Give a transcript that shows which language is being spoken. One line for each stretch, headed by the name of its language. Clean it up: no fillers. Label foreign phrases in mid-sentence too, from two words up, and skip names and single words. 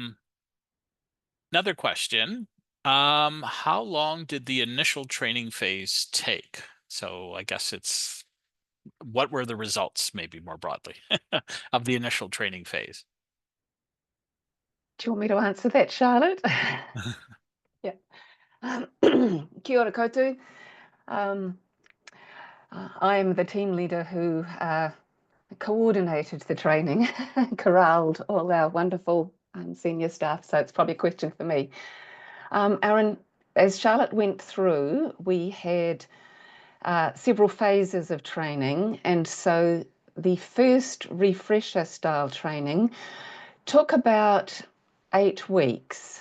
English: Another question, How long did the initial training phase take? So I guess it's what were the results, maybe more broadly, of the initial training phase? Do you want me to answer that, Charlotte? Yeah.
Māori: Kia ora koutou.
English: I'm the team leader who coordinated the training, corralled all our wonderful senior staff, so it's probably a question for me. Aaron, as Charlotte went through, we had several phases of training, and so the first refresher style training took about 8 weeks.